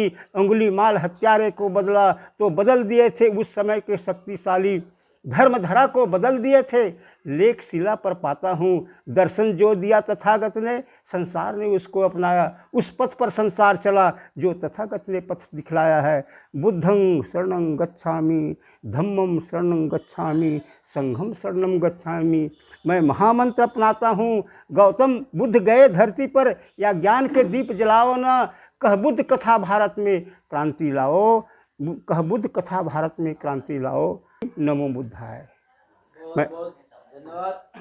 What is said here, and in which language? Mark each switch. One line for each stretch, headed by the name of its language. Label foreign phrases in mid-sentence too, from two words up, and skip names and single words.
Hindi: अंगुली माल हत्यारे को बदला, तो बदल दिए थे उस समय के शक्तिशाली। धर्मधरा को बदल दिए थे, लेख शिला पर पाता हूँ। दर्शन जो दिया तथागत ने, संसार ने उसको अपनाया। उस पथ पर संसार चला जो तथागत ने पथ दिखलाया है।
Pali: बुद्धं शरणं गच्छामि, धम्मं शरणं गच्छामि, संघं शरणं गच्छामि।
Hindi: मैं महामंत्र अपनाता हूँ। गौतम बुद्ध गए धरती पर, या ज्ञान के दीप जलाओ ना। कह बुद्ध कथा भारत में क्रांति लाओ, कह बुद्ध कथा भारत में क्रांति लाओ।
Sanskrit: नमो बुद्धाय।
Hindi: बहुत बहुत धन्यवाद।